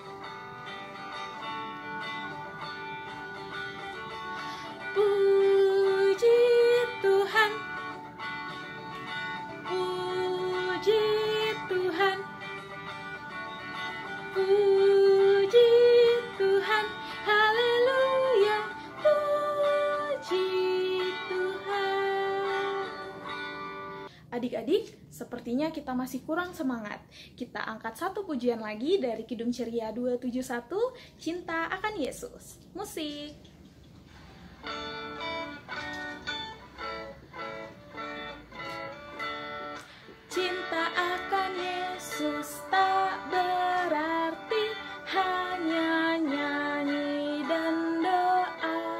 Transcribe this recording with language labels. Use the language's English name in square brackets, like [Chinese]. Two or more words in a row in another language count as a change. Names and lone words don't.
[Indonesian] Puji Tuhan, puji Tuhan, puji Tuhan, haleluya, puji Tuhan. Adik-adik, sepertinya kita masih kurang semangat. Kita angkat satu pujian lagi dari Kidung Ceria 271, Cinta Akan Yesus. Musik. Cinta akan Yesus tak berarti hanya nyanyi dan doa.